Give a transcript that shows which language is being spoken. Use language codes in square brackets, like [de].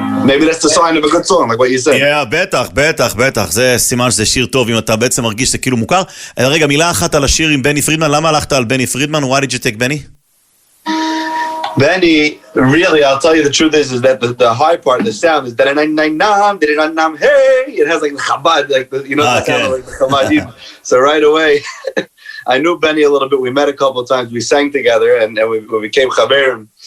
[en] Maybe that's the sign of a good song, like what you said. Yeah, [he] בטח. זה סימן שזה שיר טוב, אם אתה בעצם מרגיש שזה כאילו מוכר. רגע, מילה אחת על השיר עם בני פרידמן. למה הלכת על בני פרידמן? [en] Why did you take Benny? Benny, really, I'll tell you the truth is that the high part of the sound is da-da-nam, hey! It has like the Chabad, like the, you know, that kind of like the Chabad. So right away, I knew Benny a little bit. We met a couple of times. We sang together, and we became Chaverim.